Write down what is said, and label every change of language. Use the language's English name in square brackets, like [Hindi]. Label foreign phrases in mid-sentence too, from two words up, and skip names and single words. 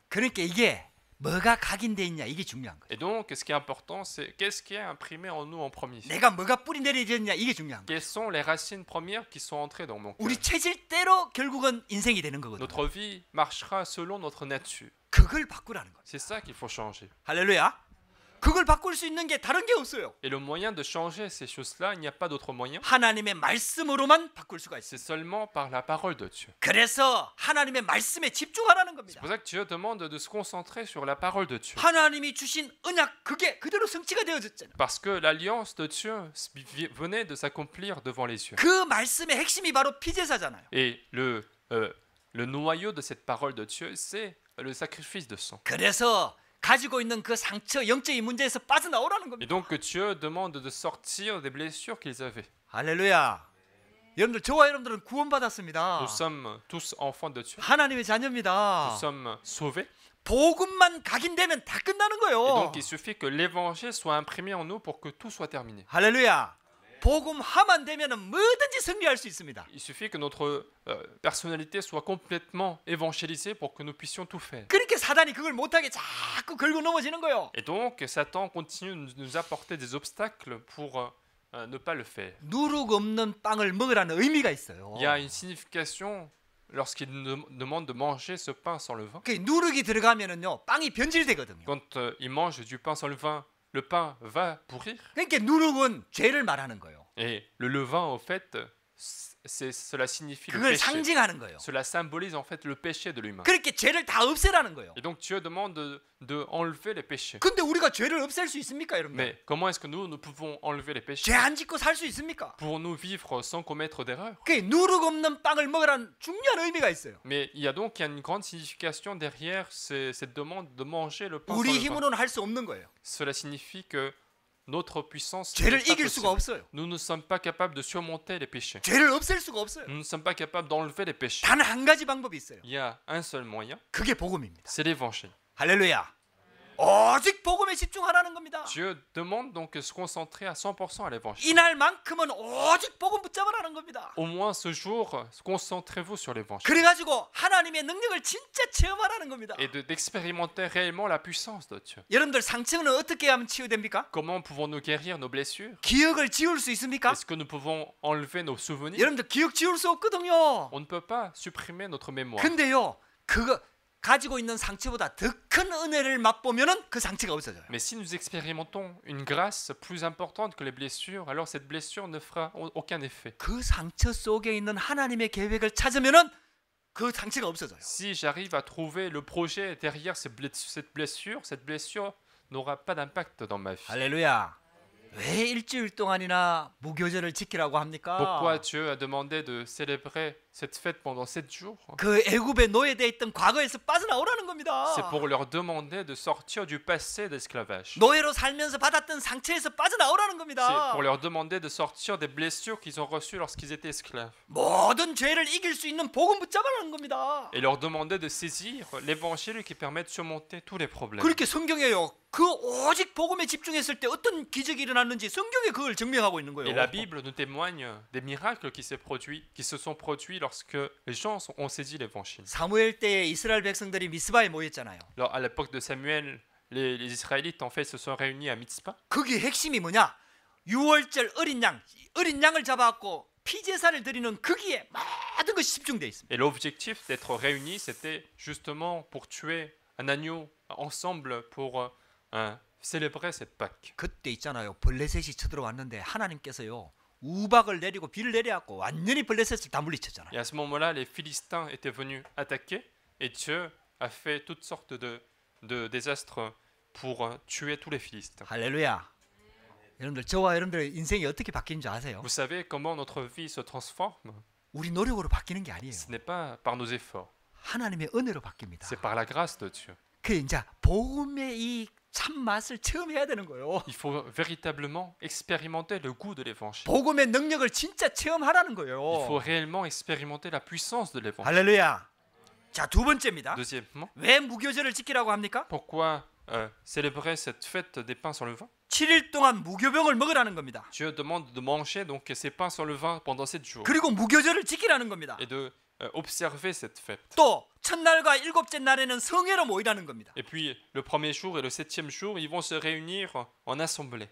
[Korean] 그러니까 이게 뭐가 각인돼 있냐 이게 중요한 거예요. [French] Et donc, ce qui est important, c'est qu'est-ce qui est imprimé en nous en premier. [Korean] 내가 뭐가 뿌리 내려졌냐 이게 중요한 거예요. [French] Quelles sont les racines premières qui sont entrées dans mon cœur. [Korean] 우리 체질대로 결국은 인생이 되는 거거든요. [French] Notre vie marchera selon notre nature. [Korean] 그걸 바꾸라는 거예요. [French] C'est ça qu'il faut changer. [Korean] 할렐루야. 그걸 바꿀 수 있는 게 다른 게 없어요. [French] Et le moyen de changer ces choses-là, il n'y a pas d'autre moyen. [Korean] 하나님의 말씀으로만 바꿀 수가 있어요. [French] C'est seulement par la parole de Dieu. [Korean] 그래서 하나님의 말씀에 집중하라는 [French] C'est [Korean] 겁니다. [French] pour ça que Dieu demande de se concentrer sur la parole de Dieu. [Korean] 하나님이 주신 언약 그게 그대로 성취가 되어졌잖아요. [French] Parce que l'alliance de Dieu venait de s'accomplir devant les yeux. [Korean] 그 말씀의 핵심이 바로 피제사잖아요. [French] Et le noyau de cette parole de Dieu, c'est le sacrifice de sang. [Korean] 그래서 가지고 있는 그 상처 영적인 문제에서 빠져나오라는 [French] Et [Korean] 겁니다. [French] donc que Dieu demande de sortir des blessures qu'ils avaient. [Korean] 할렐루야. 여러분들 저와 여러분들은 구원받았습니다. [French] Nous sommes tous enfants de Dieu. [Korean] 하나님의 [French] Nous [Korean] 자녀입니다. [French] sommes sauvés. [Korean] 복음만 각인되면 다 끝나는 [French] Et [Korean] 거예요. [French] donc il suffit que l'évangile soit imprimé en nous pour que tout soit terminé. [Korean] 할렐루야. 복음화만 되면은 뭐든지 승리할 수 있습니다. [French] Il suffit que notre personnalité soit complètement évangélisée pour que nous puissions tout faire. [Korean] 그렇게 사단이 그걸 못하게 자꾸 걸고 넘어지는 거예요. [French] Et donc Satan continue de nous apporter des obstacles pour ne pas le faire. [Korean] 누룩 없는 빵을 먹으라는 의미가 있어요. [French] Il y a une signification lorsqu'il nous demande de manger ce pain sans levain. [Korean] 그 누룩이 들어가면은요 빵이 변질되거든요. [French] Quand il mange du pain sans levain, le pain va pourrir. [Korean] 그러니까 누룩은 죄를 말하는 거예요. [French] Et le levain, au fait, cela signifie le [Korean] 그걸 [French] péché. [Korean] 상징하는 거예요. [French] Cela symbolise en fait le péché de l'humain. [Korean] 그렇게 죄를 다 없애라는 거예요. [French] Et donc Dieu demande de enlever les péchés. [Korean] 근데 우리가 죄를 없앨 수 있습니까, 여러분? [French] Mais comment est-ce que nous pouvons enlever les péchés? [Korean] 죄 안 짓고 살 수 있습니까? [French] Pour-nous vivre sans commettre d'erreurs? [Korean] 그 누룩 없는 빵을 먹으라는 중요한 의미가 있어요. [French] Mais il y a donc une grande signification derrière cette demande de manger le pain sans [Korean] 우리 [French] levain. [Korean] 힘으로는 할 수 없는 거예요. [French] Cela signifie que notre puissance [Korean] 죄를 [French] n'est pas [Korean] 이길 수가 [French] possible. [Korean] 없어요. [French] Nous ne sommes pas capables de surmonter les péchés. [Korean] 죄를 없앨 수가 없어요. [French] Nous ne sommes pas capables d'enlever les péchés. [Korean] 단 한 가지 방법이 있어요. [French] Il y a un seul moyen, [Korean] 그게 복음입니다. [French] c'est l'évangile. [Korean] 할렐루야. 오직 복음에 집중하라는 겁니다. [French] Dieu demande donc de se concentrer à 100% à l'évangile. [Korean] 이날만큼은 오직 복음 붙잡으라는 겁니다. [French] Au moins ce jour, concentrez-vous sur l'évangile [Korean] 그래가지고 하나님의 능력을 진짜 체험하라는 겁니다. [French] et d'expérimenter réellement la puissance de Dieu. [Korean] 여러분들 상처는 어떻게 하면 치유됩니까? [French] Comment pouvons-nous guérir nos blessures? [Korean] 기억을 지울 수 있습니까? [French] Est-ce que nous pouvons enlever nos souvenirs? [Korean] 여러분들 기억 지울 수 없거든요. [French] On ne peut pas supprimer notre mémoire. [Korean] 근데요, 그거 가지고 있는 상처보다 더 큰 은혜를 맛보면은 그 상처가 없어져요. [French] Mais si nous expérimentons une grâce plus importante que les blessures, alors cette blessure ne fera aucun effet. [Korean] 그 상처 속에 있는 하나님의 계획을 찾으면은 그 상처가 없어져요. [French] Si j'arrive à trouver le projet derrière cette blessure n'aura pas d'impact dans ma vie. [Korean] 할렐루야. 왜 일주일 동안이나 무교절을 지키라고 합니까? [French] Pourquoi Dieu a demandé de célébrer cette fête pendant 7 jours? [Korean] 그 애굽에 노예되어 있던 과거에서 빠져나오라는 겁니다. [French] C'est pour leur demander de sortir du passé d'esclavage. [Korean] 노예로 살면서 받았던 상처에서 빠져나오라는 [French] C'est [Korean] 겁니다. [French] pour leur demander de sortir des blessures qu'ils ont reçues lorsqu'ils étaient esclaves. [Korean] 모든 죄를 이길 수 있는 복음 붙잡으라는 겁니다. [French] Et leur demander de saisir l'évangile qui permet de surmonter tous les problèmes. [Korean] 그렇게 성경에요. 그 오직 복음에 집중했을 때 어떤 기적이 일어났는지 성경에 그걸 증명하고 있는 거예요. [French] Et la Bible nous témoigne des miracles qui se sont produits lorsque les gens ont saisi l'évangile. [Korean] 사무엘 때에 이스라엘 백성들이 미스바에 모였잖아요. [French] Alors, à l'époque de Samuel, les Israélites en fait se sont réunis à Mitzpah. [Korean] 거기 핵심이 뭐냐? 6월절 어린 양을 잡아갖고 피제사를 드리는 거기에 모든 것이 집중돼 있습니다. [French] Et l'objectif d'être réunis, c'était justement pour tuer un agneau ensemble pour célébrer cette Pâque. [Korean] 그때 있잖아요. 블레셋이 쳐들어왔는데 하나님께서요. 우박을 내리고 비를 내려갖고 완전히 블레셋을 다 물리쳤잖아요. [French] Et à ce moment-là, les Philistins étaient venus attaquer et Dieu a fait toutes sortes de désastres pour tuer tous les Philistins. [Korean] 할렐루야. 여러분들 저와 여러분들의 인생이 어떻게 바뀌는 줄 아세요? [French] Vous savez comment notre vie se transforme? [Korean] 우리 노력으로 바뀌는 게 아니에요. [French] Ce n'est pas par nos efforts, [Korean] 하나님의 은혜로 바뀝니다. [French] c'est par la grâce de Dieu. [Korean] 그 이제 복음의 이 참맛을 체험해야 되는 거예요. [French] Il faut véritablement expérimenter le goût de l'évangile. [Korean] 복음의 능력을 진짜 체험하라는 [French] Il [Korean] 거예요. [French] faut réellement expérimenter la puissance de l'évangile. [Korean] 할렐루야. 자, 두 번째입니다. [French] Deuxièmement, [Korean] 왜 무교절을 지키라고 합니까? [French] pourquoi célébrer cette fête des pains sans levain, [Korean] 7일 동안 무교병을 먹으라는 겁니다. [French] Dieu demande de manger donc ces pains sans levain pendant 7 jours [Korean] 그리고 무교절을 지키라는 겁니다. [French] et de observer cette fête. [Korean] 또 첫날과 일곱째 날에는 성회로 모이라는 겁니다. [French] Et puis le premier jour et le 7e jour, ils vont se réunir en assemblée.